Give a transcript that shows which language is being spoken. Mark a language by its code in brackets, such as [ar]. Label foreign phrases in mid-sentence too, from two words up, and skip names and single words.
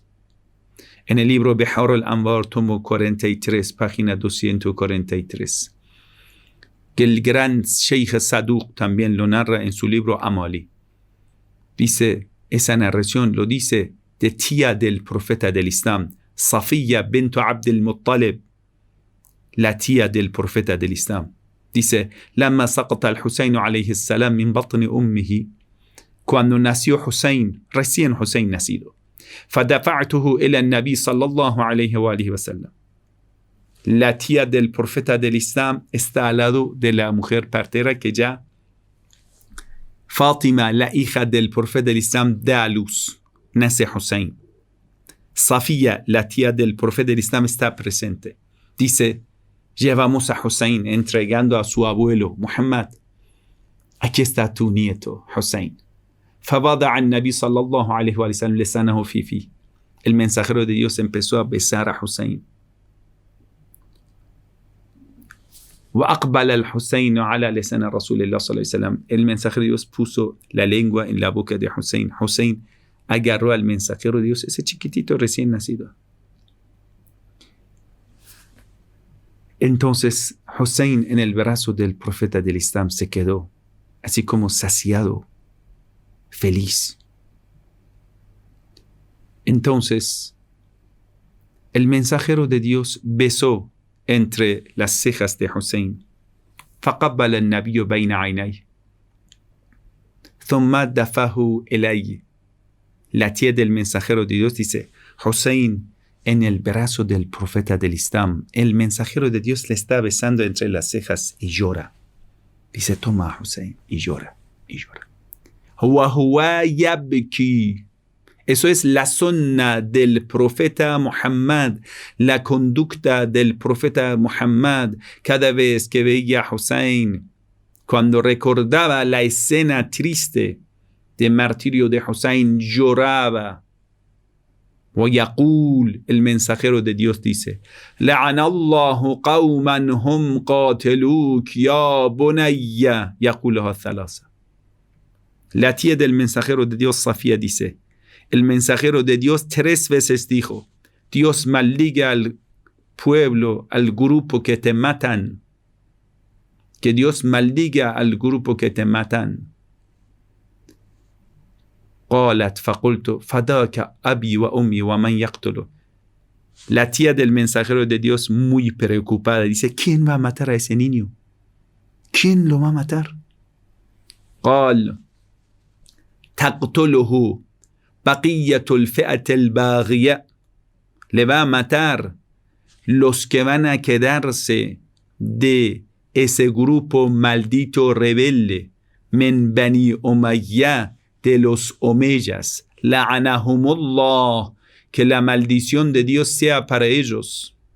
[es] En el libro Bihar al-Anwar, tomo 43, página 243, que el gran Sheikh Saduq también lo narra en su libro Amali. Dice, esa narración lo dice de tía del profeta del Islam, Safiya bint Abd al-Muttalib, la tía del profeta del Islam. Dice, [ar] لما سقط الحسين عليه السلام من بطن أمه, [es] cuando nació Hussein, recién Hussein nacido, [ar] فدفعته إلى النبي صلى الله عليه وآله وسلم. [es] La tía del profeta del Islam está al lado de la mujer partera que ya Fátima, la hija del profeta del Islam, da a luz, nace Hussein. Safiya, la tía del profeta del Islam, está presente. Dice, llevamos a Hussein entregando a su abuelo Muhammad. Aquí está tu nieto Hussein. [ar] فَوَضَعَ النَّبِي صلى الله عليه وسلم لسانه في فيه. [es] El mensajero de Dios empezó a besar a Hussein. [ar] وأقبل الحسين على لسان رسول الله صلى الله عليه وسلم. [es] El mensajero de Dios puso la lengua en la boca de Hussein. Hussein agarró al mensajero de Dios, ese chiquitito recién nacido. Entonces Hussein en el brazo del profeta del Islam se quedó así como saciado, feliz. Entonces el mensajero de Dios besó entre las cejas de Hussein. [ar] فقبل النبي بين عينيه ثم دفعه إليه. [es] La tía del mensajero de Dios dice, Hussein en el brazo del profeta del Islam. El mensajero de Dios le está besando entre las cejas y llora. Dice, toma a Hussein, y llora, y llora. [ar] وهو يبكي. [es] Eso es la sunna del profeta Muhammad, la conducta del profeta Muhammad. Cada vez que veía a Hussein, cuando recordaba la escena triste del martirio de Hussein, lloraba. ويقول, el mensajero de Dios dice, [ar] لعن الله قوما هم قاتلوك يا بني. يقولها ثلاثة. [es] La tía del mensajero de Dios, Safía, dice, el mensajero de Dios 3 veces dijo, Dios maldiga al pueblo, al grupo que te matan. Que Dios maldiga al grupo que te matan. [ar] قالت فقلت فداك أبي وأمي ومن يقتله. [es] La tía del mensajero de Dios, muy preocupada, dice, ¿quién va a matar a ese niño? ¿Quién lo va a matar? [ar] قال تقتله بقية الفئة الباغية. [es] Le va a matar los que van a quedarse de ese grupo maldito rebelde. [ar] من بني أمية, [es] de los omeyas. La'anahumullah, que la maldición de Dios sea para ellos.